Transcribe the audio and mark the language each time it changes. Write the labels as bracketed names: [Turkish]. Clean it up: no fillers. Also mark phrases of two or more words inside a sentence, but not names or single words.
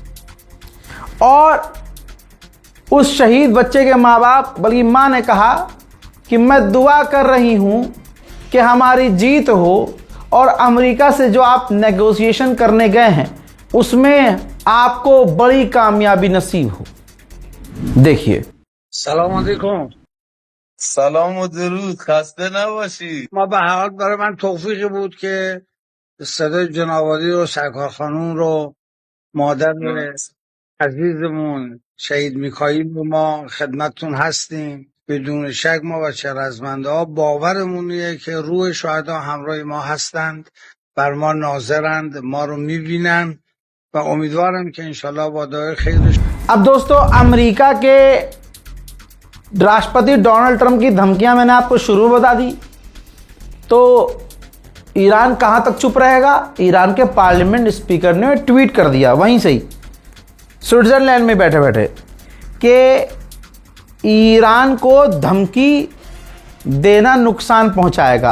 [Hindi] और उस शहीद बच्चे के माँ बाप बल्कि माँ ने कहा कि मैं दुआ कर रही हूँ कि हमारी जीत हो और अमेरिका से जो आप नेगोशिएशन करने गए हैं उसमें आपको बड़ी कामयाबी नसीब हो। देखिए। [Persian] سلام علیکم. سلام و درود، خسته نباشی. ما به هر حال برای من توفیقی بود که صدای جنابعالی رو، سرکار خانوم رو، مادر عزیزمون شهید میکائیل رو ما خدمتتون هستیم. بدون شک ما بچه رزمنده ها باورمونیه که روح شهدا همراه ما هستند، بر ما ناظرند، ما رو میبینن و امیدوارم که انشالله با دعای خیرش. [Hindi] अब दोस्तों अमेरिका के राष्ट्रपति डोनाल्ड ट्रंप की धमकियां मैंने आपको शुरू में बता दी, तो ईरान कहां तक चुप रहेगा। ईरान के पार्लियामेंट स्पीकर ने ट्वीट कर दिया वहीं से ही स्विट्जरलैंड में बैठे बैठे कि ईरान को धमकी देना नुकसान पहुंचाएगा।